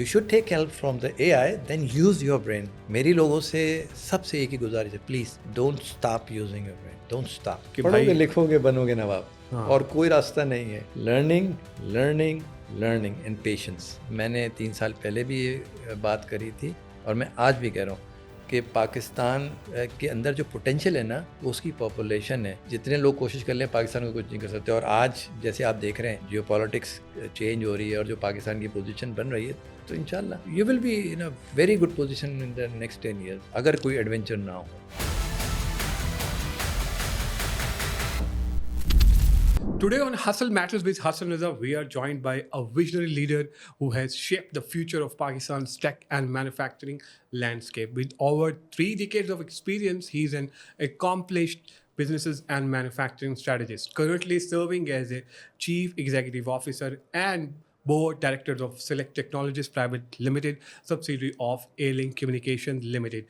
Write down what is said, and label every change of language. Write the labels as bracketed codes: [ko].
[en] You should take help from the AI, then use your brain. [hi] मेरी लोगों से सबसे एक ही गुजारिश है, [en] please don't stop using your brain. Don't stop. [hi] कि पढ़ोगे भाई- लिखोगे बनोगे नवाब. हाँ। और कोई रास्ता नहीं है. [en] Learning and patience. [hi] मैंने 3 साल पहले भी ये बात करी थी और मैं आज भी कह रहा हूँ कि पाकिस्तान के अंदर जो पोटेंशियल है ना, वो उसकी पॉपुलेशन है. जितने लोग कोशिश कर लें पाकिस्तान को कुछ नहीं कर सकते. और आज जैसे आप देख रहे हैं जियो पॉलिटिक्स चेंज हो रही है और जो पाकिस्तान की पोजीशन बन रही है, तो इंशाल्लाह [en] you will be in a very good position in the next 10 years [hi] अगर कोई एडवेंचर ना हो. [en] Today on Hustle Matters with Hassan Raza, we are joined by a visionary leader who has shaped the future of Pakistan's tech and manufacturing landscape. With over 3 decades of experience, he is an accomplished businesses and manufacturing strategist, currently serving as a chief executive officer and board director of Select Technologies Private Limited, subsidiary of A-Link Communications Limited.